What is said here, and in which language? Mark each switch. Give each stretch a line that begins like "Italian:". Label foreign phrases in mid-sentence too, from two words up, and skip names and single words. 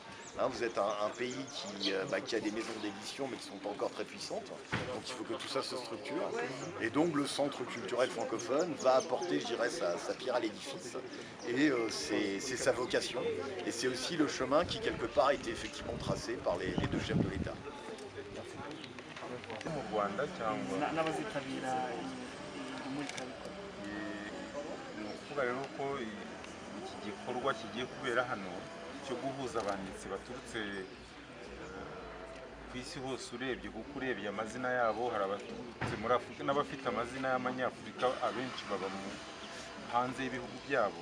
French: Vous êtes un pays qui a des maisons d'édition, mais qui ne sont pas encore très puissantes. Donc il faut que tout ça se structure. Et donc le Centre culturel francophone va apporter, je dirais, sa pierre à l'édifice. Et c'est sa vocation. Et c'est aussi le chemin qui, quelque part, a été effectivement tracé par les deux chefs de l'État.
Kinyarwanda: mu Rwanda cyangwa n'abazitabira imurikabikorwa. Ni ukuvuga rero ko iki gikorwa kigiye kubera hano cyo guhuza abanditsi baturutse ku isi hose urebye, kuko urebye amazina yabo hari abaturutse muri Afurika n'abafite amazina y'amanyafurika abenshi baba hanze y'ibihugu byabo.